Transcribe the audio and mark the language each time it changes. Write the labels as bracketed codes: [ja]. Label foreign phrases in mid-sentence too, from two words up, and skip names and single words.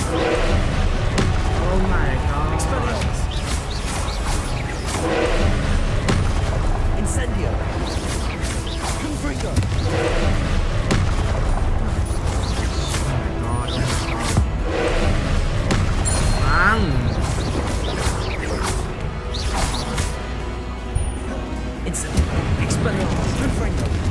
[en] Oh my god! Incendio. Confringo. Oh my god! Bang! Incendio. Expelliarmus. Confringo.